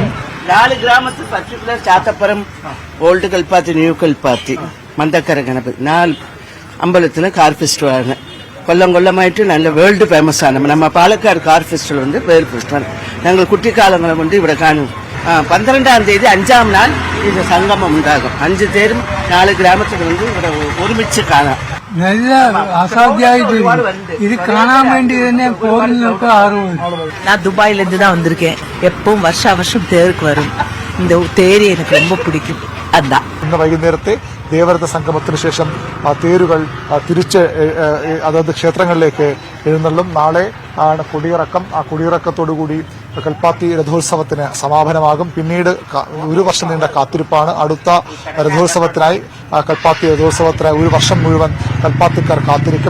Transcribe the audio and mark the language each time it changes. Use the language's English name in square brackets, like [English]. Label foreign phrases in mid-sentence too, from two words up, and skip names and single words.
[Malayalam] 4 ഗ്രാമത്തിൽ പർട്ടിക്കുലർ ചാത്തപ്പുരം, ഓൾഡ് കൽപ്പാത്തി, ന്യൂ കൽപ്പാത്തി, മന്തക്കര ഗണപതി 4 അമ്പലത്തില് [English] car festival. [Malayalam] കൊല്ലമായിട്ട് നല്ല [English] world famous [Malayalam] ആണ്. നമ്മ പാലക്കാട് [English] car festival [Malayalam] ഉണ്ട്, [English] world festival. [Malayalam] ഞങ്ങൾ കുട്ടിക്കാലങ്ങൾ കൊണ്ട് ഇവിടെ കാണും. 12ാം തീയതി 5ാം നാൾ ഇത് സംഗമം ഉണ്ടാകും. 5 തേരും 4 ഗ്രാമത്തിൽ കൊണ്ട് ഇവിടെ ഒരുമിച്ച് കാണാം. [Tamil] നല്ല அசாத்தியாயிட்டு இது காணாம வேண்டி போறதுக்கு ஆர்வம். நான் துபாயில இருந்து தான் வந்திருக்கேன். எப்பவும் வருஷம் தேருக்கு வரும். இந்த தேரி எனக்கு ரொம்ப பிடிக்கும். அதான் [Malayalam] ഇന്ന് വൈകുന്നേരത്തെ ദേവരഥ സംഗമത്തിന് ശേഷം തേരുകൾ തിരിച്ച് അതത് ക്ഷേത്രങ്ങളിലേക്ക് എഴുന്നള്ളും. നാളെ ആണ് കൊടിയിറക്കം. ആ കൊടിയിറക്കത്തോടുകൂടി കൽപ്പാത്തി രഥോത്സവത്തിന് സമാപനമാകും. പിന്നീട് 1 വർഷം നീണ്ട കാത്തിരിപ്പാണ്. അടുത്ത രഥോത്സവത്തിനായി, കൽപ്പാത്തി രഥോത്സവത്തിനായി 1 വർഷം മുഴുവൻ കൽപ്പാത്തിക്കാർ കാത്തിരിക്കും.